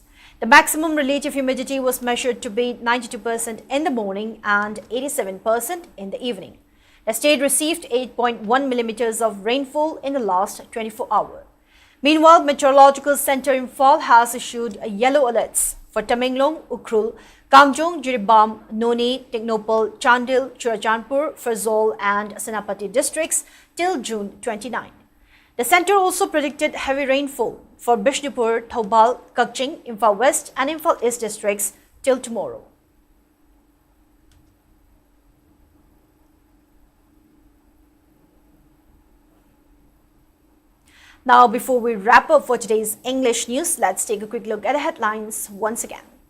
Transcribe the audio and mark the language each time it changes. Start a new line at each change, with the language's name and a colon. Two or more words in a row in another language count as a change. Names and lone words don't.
English: The maximum relative humidity was measured to be 92% in the morning and 87% in the evening. The state received 8.1 millimeters of rainfall in the last 24 hours. Meanwhile, Meteorological Center Imphal has issued yellow alerts for Tamenglong, Ukhrul, Kamjong, Jiribam, Noni, Technopal, Chandil, Churachandpur, Farzol and Senapati districts till June 29. The center also predicted heavy rainfall for Bishnupur, Thoubal, Kakching, Imphal West and Imphal East districts till tomorrow. Now, before we wrap up for today's English news, let's take a quick look at the headlines once again.